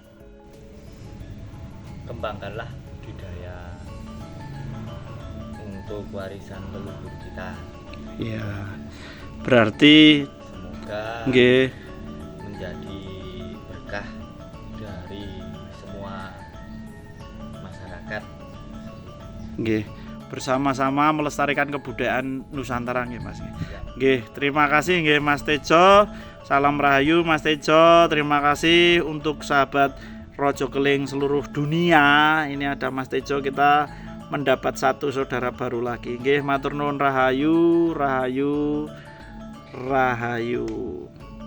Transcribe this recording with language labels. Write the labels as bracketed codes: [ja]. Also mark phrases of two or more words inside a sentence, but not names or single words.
[id] Kembangkanlah budaya untuk warisan leluhur kita. Iya. Berarti semoga menjadi berkah dari semua masyarakat. Nggih, bersama-sama melestarikan kebudayaan Nusantara nggih Mas. Nggih, terima kasih nggih Mas Tejo. Salam rahayu Mas Tejo. Terima kasih untuk sahabat Rojo Keling seluruh dunia. Ini ada Mas Tejo, kita mendapat satu saudara baru lagi. [jv] Nggih, matur nuwun rahayu, rahayu, rahayu.